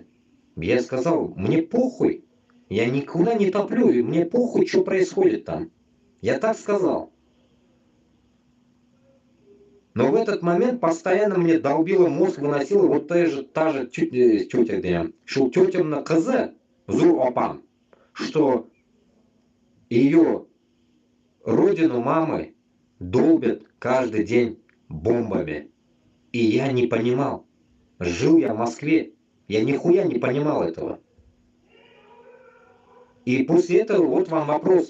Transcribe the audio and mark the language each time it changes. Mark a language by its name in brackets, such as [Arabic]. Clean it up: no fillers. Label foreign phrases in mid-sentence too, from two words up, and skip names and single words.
[Russian] Я сказал, мне похуй. Я никуда не топлю, и мне похуй, что происходит там. Я так сказал. Но в этот момент постоянно мне долбило мозг, выносило вот та же тетя, что тетя [Tatar] кызы, зур опам, [Russian] что ее родину мамы долбят каждый день бомбами. И я не понимал. Жил я в Москве, я нихуя не понимал этого. И после этого вот вам вопрос.